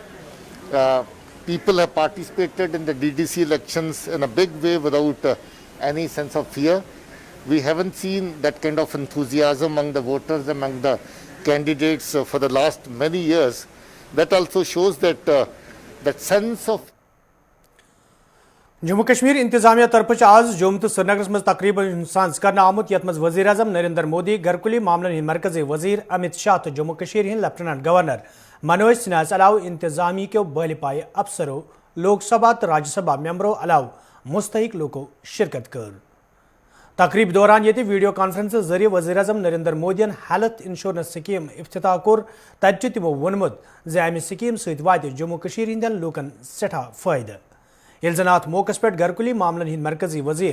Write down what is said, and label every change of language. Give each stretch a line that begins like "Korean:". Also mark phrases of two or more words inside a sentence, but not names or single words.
English: People have participated in the DDC elections in a big way without any sense of fear. We haven't seen that kind of enthusiasm among the voters, among the candidates for the last many years. That also shows that that sense of
Kashmiri: جموں کشمیر انتظامیہ طرف آز جوم تو سرینگرس مز تقریبا سانز کرنا آمت یت مز وزیر اعظم نریندر مودی گھرکلی معاملن ہند مرکزی وزیر امت شاہ تو جموں کشمیر ہند
English: Lieutenant Governor
Kashmiri: منوج سنہا علاوہ انتظامیہ کے بہل پائے افسروں لوک سبھا تو راجیہ سبھا ممبروں علاوہ مستحق لوکو شرکت کر تقریب دوران یہ
English: video conference
Kashmiri: ذریعہ وزیر اعظم نریندر مودین
English: health insurance scheme
Kashmiri: افتتاح کور تت تمو وونمت زِ امہ سکیم ست وات جموں کشمیر ہندین لوکن سٹھا فائدہ یل زن ات موقع پہ گھرکلی معاملن ہند مرکزی وزیر